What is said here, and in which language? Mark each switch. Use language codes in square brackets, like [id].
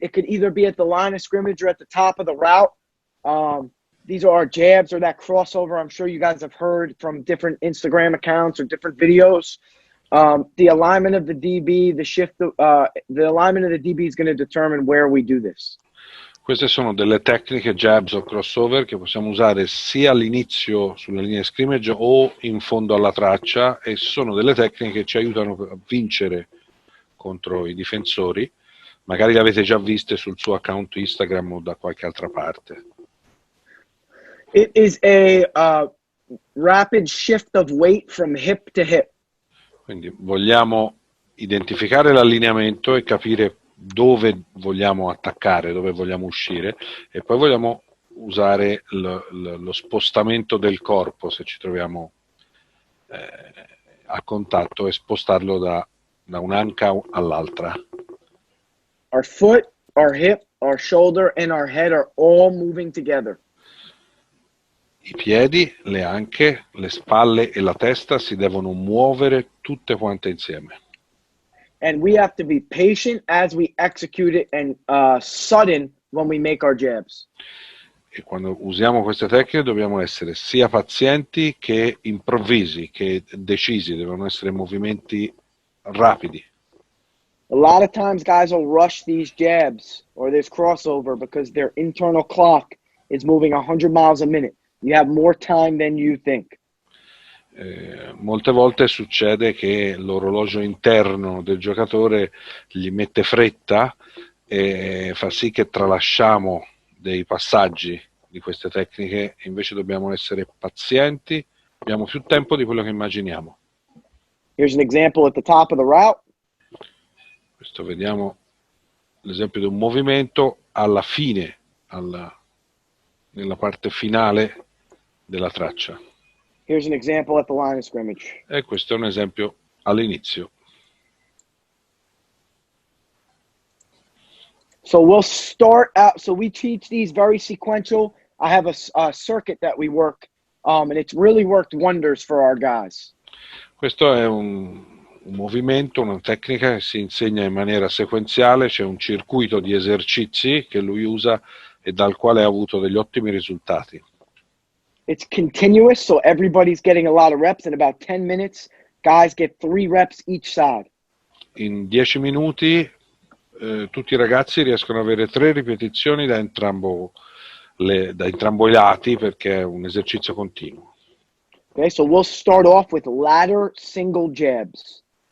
[en] It could either be at the line of scrimmage or at the top of the route. These are our jabs or that crossover. I'm sure you guys have heard from different Instagram accounts or different videos. The alignment of the DB, the alignment of the DB is going to determine where we do this. [it] Queste sono delle tecniche jabs o crossover che possiamo usare sia all'inizio sulla linea di scrimmage o in fondo alla traccia, e sono delle tecniche che ci aiutano a vincere contro i difensori. Magari le avete già viste sul suo account Instagram o da qualche altra parte. [en] It is a rapid shift of weight from hip to hip. [it] Quindi vogliamo identificare l'allineamento e capire dove vogliamo attaccare, dove vogliamo uscire, e poi vogliamo usare lo spostamento del corpo se ci troviamo a contatto, e spostarlo da un'anca all'altra. [en] Our foot, our hip, our shoulder and our head are all moving together. [it] I piedi, le anche, le spalle e la testa si devono muovere tutte quante insieme. [en] And we have to be patient as we execute it and sudden when we make our jabs. [it] E quando usiamo queste tecniche dobbiamo essere sia pazienti che improvvisi, che decisi, devono essere movimenti rapidi. [en] A lot of times guys will rush these jabs or this crossover because their internal clock is moving 100 miles a minute. You have more time than you think. [it] Molte volte succede che l'orologio interno del giocatore gli mette fretta e fa sì che tralasciamo dei passaggi di queste tecniche. Invece dobbiamo essere pazienti, abbiamo più tempo di quello che immaginiamo. [en] Here's an example at the top of the route. [it] Questo vediamo l'esempio di un movimento alla fine, nella parte finale della traccia. [en] Here's an example at the line of scrimmage. [it] E questo è un esempio all'inizio. [en] So we'll start out, so we teach these very sequential. I have a circuit that we work, and it's really worked wonders for our guys. [it] Questo è un movimento, una tecnica che si insegna in maniera sequenziale. C'è un circuito di esercizi che lui usa e dal quale ha avuto degli ottimi risultati. [en] It's continuous, so everybody's getting a lot of reps. In about 10 minutes, guys get 3 reps each side. [it] In 10 minuti tutti i ragazzi riescono ad avere 3 ripetizioni da entrambo i lati, perché è un esercizio continuo. [en] Okay, so we'll start off with ladder single jabs.